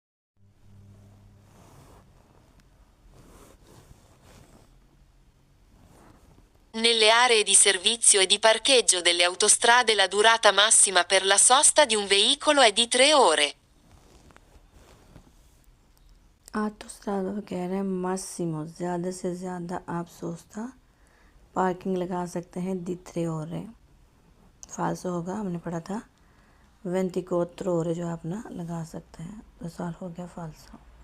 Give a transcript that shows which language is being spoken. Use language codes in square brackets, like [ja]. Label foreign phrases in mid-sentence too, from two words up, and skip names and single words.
[it] Nelle aree di servizio e di parcheggio delle autostrade la durata massima per la sosta di un veicolo è di 3 ore. [hi] ऑटोस्ट्रादा पर कह रहे हैं मासिमो ज़्यादा से ज़्यादा आप सोस्ता पार्किंग लगा सकते हैं [it] di 3 ore. [hi] फाल्सो होगा, हमने पढ़ा था 24 ore जो आप ना लगा सकते हैं, तो सवाल हो गया फाल्सो।